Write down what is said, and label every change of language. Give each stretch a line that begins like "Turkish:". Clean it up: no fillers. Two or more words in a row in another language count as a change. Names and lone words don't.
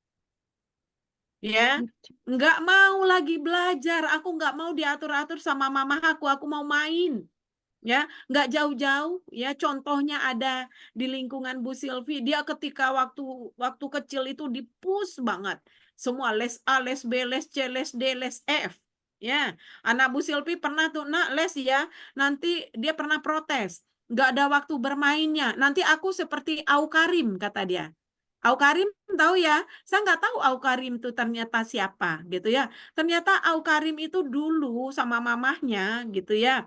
Indonesian: Ya, nggak mau lagi belajar. Aku nggak mau diatur-atur sama mama aku mau main. Ya, nggak jauh-jauh. Ya, contohnya ada di lingkungan Bu Silvi. Dia ketika waktu kecil itu dipus banget. Semua les A, les B, les C, les D, les F. Ya, anak Bu Silvi pernah tuh, nak les ya. Nanti dia pernah protes. Nggak ada waktu bermainnya. Nanti aku seperti Aukarim, kata dia. Aukarim tahu ya, saya nggak tahu Aukarim itu ternyata siapa gitu ya. Ternyata Aukarim itu dulu sama mamahnya gitu ya.